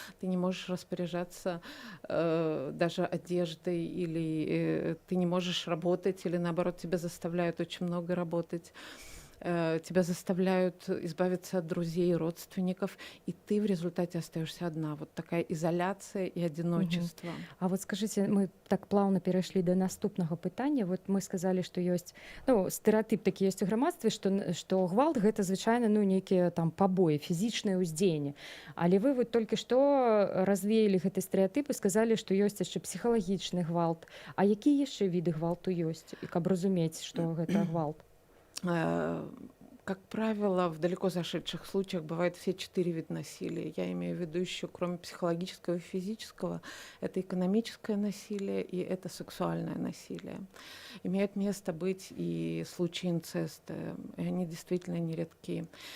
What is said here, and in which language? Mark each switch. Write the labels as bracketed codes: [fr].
[ru] Ты не можешь распоряжаться даже одеждой, или ты не можешь работать, или наоборот тебя заставляют очень много работать. Тебя заставляют избавиться от друзей, родственников, и ты в результате остаешься одна. Вот такая изоляция и одиночество. А вот скажите, [be] мы так плавно перайшлі да наступнага пытання. [ru] Вот мы сказали, [be] што ёсць стэрэатып такі ёсць у грамадстве, што гвалт гэта звычайна нейкія там пабоі, фізічнае ўздзеянне. Але вы вот толькі што развеялі гэты стэрэатып і сказалі, што ёсць яшчэ псіхалагічны гвалт. А якія яшчэ віды гвалту ёсць? І каб разумець, што гэта гвалт? [ru] Как правило, в далеко зашедших случаях бывают все 4 вида насилия. Я имею в виду еще, кроме психологического и физического, это экономическое насилие и это сексуальное насилие. Имеют место быть и случаи инцеста, и они действительно нередки.